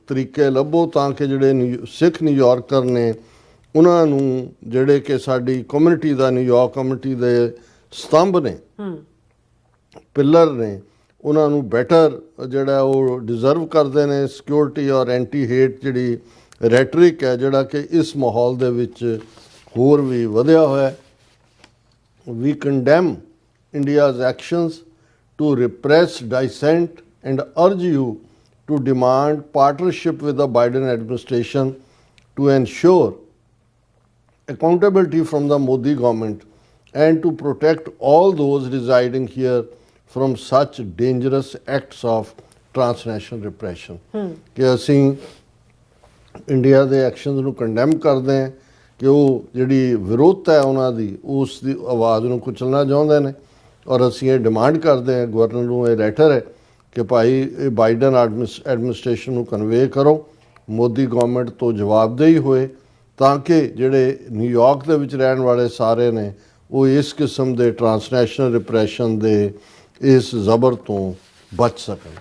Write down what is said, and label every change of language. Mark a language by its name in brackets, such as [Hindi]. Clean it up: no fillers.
[Punjabi] ਤਰੀਕੇ ਲੱਭੋ ਤਾਂ ਕਿ ਜਿਹੜੇ ਸਿੱਖ ਨਿਊਯਾਰਕਰ ਨੇ ਉਹਨਾਂ ਨੂੰ ਜਿਹੜੇ ਕਿ ਸਾਡੀ ਕਮਿਊਨਿਟੀ ਦਾ ਨਿਊਯਾਰਕ ਕਮਿਊਨਿਟੀ ਦੇ ਸਤੰਭ ਨੇ ਪਿੱਲਰ ਨੇ ਉਹਨਾਂ ਨੂੰ ਬੈਟਰ ਜਿਹੜਾ ਉਹ ਡਿਜ਼ਰਵ ਕਰਦੇ ਨੇ ਸਿਕਿਉਰਿਟੀ ਔਰ ਐਂਟੀ ਹੇਟ ਜਿਹੜੀ ਰੈਟਰਿਕ ਹੈ ਜਿਹੜਾ ਕਿ ਇਸ ਮਾਹੌਲ ਦੇ ਵਿੱਚ ਹੋਰ ਵੀ ਵਧਿਆ ਹੋਇਆ ਹੈ। [English] We condemn India's actions to repress dissent and urge you to demand partnership with the Biden administration to ensure accountability from the Modi government and to protect all those residing here from such dangerous acts of transnational repression. [Punjabi] ਕਿ ਅਸੀਂ India ਦੇ actions ਨੂੰ condemn ਕਰਦੇ ਹਾਂ ਕਿ ਉਹ ਜਿਹੜੀ ਵਿਰੋਧਤਾ ਹੈ ਉਹਨਾਂ ਦੀ ਉਸ ਦੀ ਆਵਾਜ਼ ਨੂੰ ਕੁਚਲਣਾ ਚਾਹੁੰਦੇ ਨੇ ਔਰ ਅਸੀਂ ਇਹ ਡਿਮਾਂਡ ਕਰਦੇ ਹਾਂ ਗਵਰਨਰ ਨੂੰ ਇਹ ਲੈਟਰ ਹੈ ਕਿ ਭਾਈ ਇਹ ਬਾਈਡਨ ਐਡਮਿਨਿਸਟ੍ਰੇਸ਼ਨ ਨੂੰ ਕਨਵੇ ਕਰੋ ਮੋਦੀ ਗਵਰਨਮੈਂਟ ਤੋਂ ਜਵਾਬਦੇਹੀ ਹੋਏ ਤਾਂ ਕਿ ਜਿਹੜੇ ਨਿਊਯਾਰਕ ਦੇ ਵਿੱਚ ਰਹਿਣ ਵਾਲੇ ਸਾਰੇ ਨੇ ਉਹ ਇਸ ਕਿਸਮ ਦੇ ਟਰਾਂਸਨੈਸ਼ਨਲ ਰਿਪਰੈਸ਼ਨ ਦੇ ਇਸ ਜ਼ਬਰ ਤੋਂ ਬਚ ਸਕਣ।